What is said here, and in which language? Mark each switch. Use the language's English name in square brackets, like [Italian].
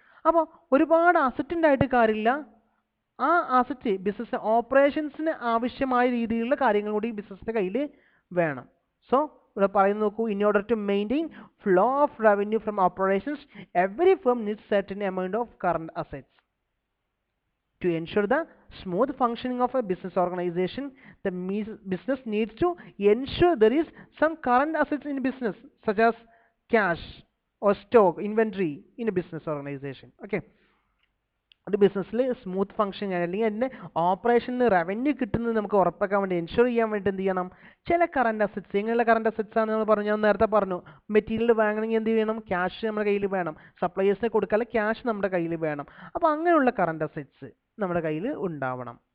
[Malayalam] അപ്പോൾ ഒരുപാട് അസറ്റ് ഉണ്ടായിട്ട് കാര്യമില്ല. ആ അസറ്റ് ബിസിനസ് ഓപ്പറേഷൻസിന് ആവശ്യമായ രീതിയിലുള്ള കാര്യങ്ങൾ കൂടി ബിസിനസിൻ്റെ കയ്യിൽ വേണം. [English] so [Malayalam] ഇവിടെ പറയുന്നത് നോക്കൂ, [English] In order to maintain flow of revenue from operations every firm needs certain amount of current assets. To ensure the smooth functioning of a business organization, the business needs to ensure there is some current assets in business, such as cash or stock, inventory in a business organization. [Malayalam] Okay, ഒരു ബിസിനസ്സിൽ smooth function അല്ലെങ്കിൽ അതിൻ്റെ ഓപ്പറേഷന് revenue കിട്ടുന്നത് നമുക്ക് ഉറപ്പാക്കാൻ വേണ്ടി, ensure ചെയ്യാൻ വേണ്ടി എന്ത് ചെയ്യണം, ചില കറണ്ട് അസറ്റ്സ്, ഇങ്ങനെയുള്ള കറണ്ട് അസറ്റ്സ് ആണ് നമ്മൾ പറഞ്ഞു. ഞാൻ നേരത്തെ പറഞ്ഞു, മെറ്റീരിയൽ വാങ്ങണമെങ്കിൽ എന്ത് ചെയ്യണം, ക്യാഷ് നമ്മുടെ കയ്യിൽ വേണം. സപ്ലയേഴ്സിനെ കൊടുക്കാനുള്ള ക്യാഷ് നമ്മുടെ കയ്യിൽ വേണം. അപ്പോൾ അങ്ങനെയുള്ള കറണ്ട് അസറ്റ്സ് നമ്മുടെ കയ്യിൽ ഉണ്ടാവണം.